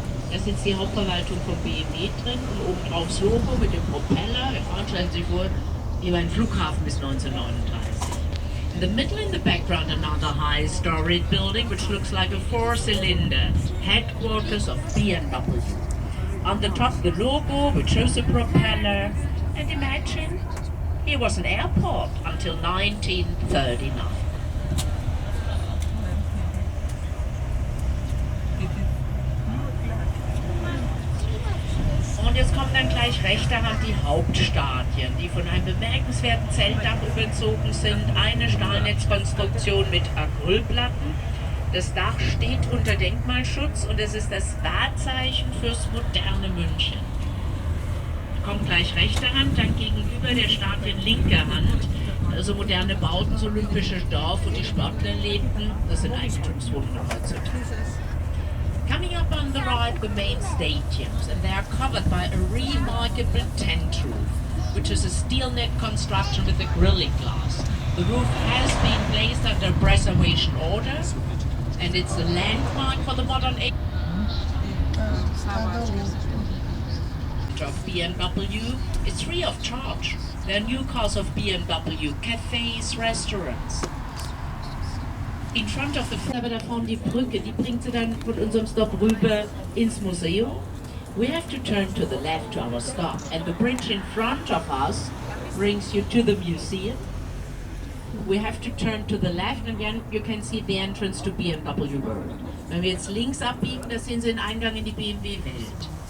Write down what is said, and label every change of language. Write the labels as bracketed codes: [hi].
[de] Da ist jetzt die Hauptverwaltung von BMW drin und oben drauf das Logo mit dem Propeller. Stellen Sie sich vor, hier war ein Flughafen bis 1939. [en] In the middle, in the background, another high-storied building which looks like a 4-cylinder headquarters of BMW. On the top, the logo which shows the propeller. And imagine, here was an airport until 1939. [de] Und jetzt kommen dann gleich rechter Hand die Hauptstadien, die von einem bemerkenswerten Zeltdach überzogen sind. Eine Stahlnetzkonstruktion mit Acrylplatten. Das Dach steht unter Denkmalschutz und es ist das Wahrzeichen fürs moderne München. Kommt gleich rechter Hand, dann gegenüber der Stadien linker Hand. Also moderne Bauten, das olympische Dorf, wo die Sportler lebten. Das sind Eigentumswohnungen heutzutage. [en] Coming up on the right, the main stadiums, and they are covered by a remarkable tent roof, which is a steel net construction with a grilling glass. The roof has been placed under preservation order, and it's a landmark for the modern age of BMW. It's free of charge. There are new cars of BMW, cafes, restaurants. In front of the [de] aber da vorne die Brücke, die bringt sie dann von unserem Stop rüber ins Museum. [en] We have to turn to the left to our stop, and the bridge in front of us brings you to the museum. We have to turn to the left, and then you can see the entrance to BMW World. [de] Wenn wir jetzt links abbiegen, da sehen Sie den Eingang in die BMW-Welt.